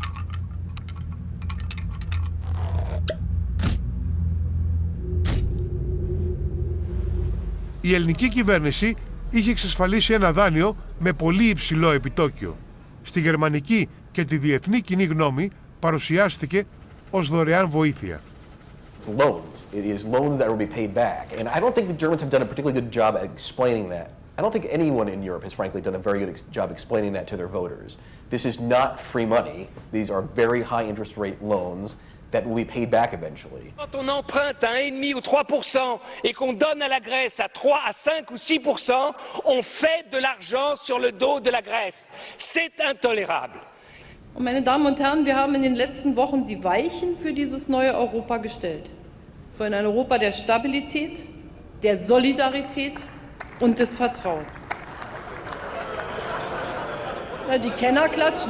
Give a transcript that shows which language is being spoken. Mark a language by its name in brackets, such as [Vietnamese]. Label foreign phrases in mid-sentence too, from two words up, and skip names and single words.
[Greek] Η ελληνική κυβέρνηση είχε εξασφαλίσει ένα δάνειο με πολύ υψηλό επιτόκιο. Στη γερμανική και τη διεθνή κοινή γνώμη παρουσιάστηκε ως δωρεάν βοήθεια. [English] Loans. It is loans that will be paid back. And I don't think the Germans have done a particularly good job at explaining that. I don't think anyone in Europe has frankly done a very good job explaining that to their voters. This is not free money. These are very high interest rate loans that will be paid back eventually. [French] Quand on emprunte à 1,5 ou 3% et qu'on donne à la Grèce à 3, à 5 ou 6%, on fait de l'argent sur le dos de la Grèce. C'est intolérable. [German] Und meine Damen und Herren, wir haben in den letzten Wochen die Weichen für dieses neue Europa gestellt. Für ein Europa der Stabilität, der Solidarität und des Vertrauens. Ja, die Kenner klatschen.